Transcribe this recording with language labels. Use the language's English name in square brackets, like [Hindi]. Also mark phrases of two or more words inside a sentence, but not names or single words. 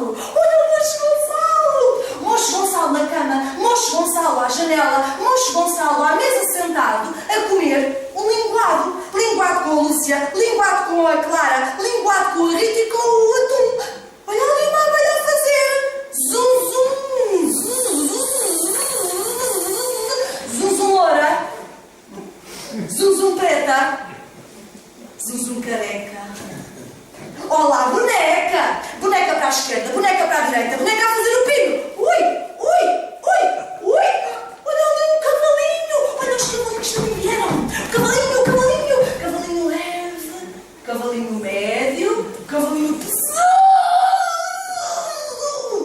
[Portuguese] Olha o Mocho Gonçalo. Mocho Gonçalo na cama, Mocho Gonçalo à janela, Mocho Gonçalo à mesa sentado, a comer um linguado. Linguado com a Lúcia, linguado com a Clara, linguado com a Rita e com o atum. Olha ali uma abelha a fazer zum zum, zum zum loura, zum zum preta, zum zum careca. Olá, boneca! Boneca para a esquerda, boneca para a direita, boneca a fazer o pino. Ui, ui, ui, ui. Olha ali um cavalinho. Olha os cavalinhos também vieram. Cavalinho, cavalinho. Cavalinho leve, cavalinho médio, cavalinho pesado.